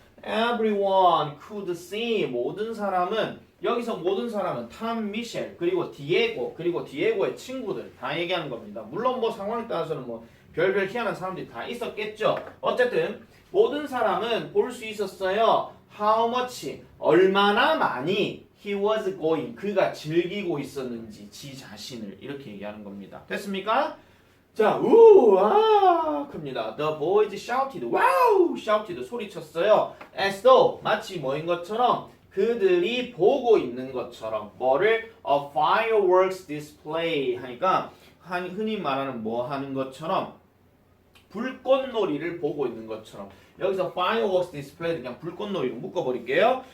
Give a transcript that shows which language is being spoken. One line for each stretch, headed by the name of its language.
English: Everyone could see
Korean: 모든 사람은 여기서 모든 사람은 탐 미셸 그리고 디에고의 친구들 다 얘기하는 겁니다. 물론 뭐 상황에 따라서는 뭐 별별 희한한 사람들이 다 있었겠죠. 어쨌든 모든 사람은 볼 수 있었어요.
English: How much
Korean: 얼마나 많이
English: he was going
Korean: 그가 즐기고 있었는지 지 자신을 이렇게 얘기하는 겁니다. 됐습니까? 자, 우와 큽니다.
English: The boys shouted, wow, shouted
Korean: 소리쳤어요. As though 마치 뭐인 것처럼 그들이 보고 있는 것처럼 뭐를
English: a fireworks display
Korean: 하니까 흔히 말하는 뭐 하는 것처럼 불꽃놀이를 보고 있는 것처럼 여기서
English: fireworks display
Korean: 그냥 불꽃놀이로 묶어버릴게요.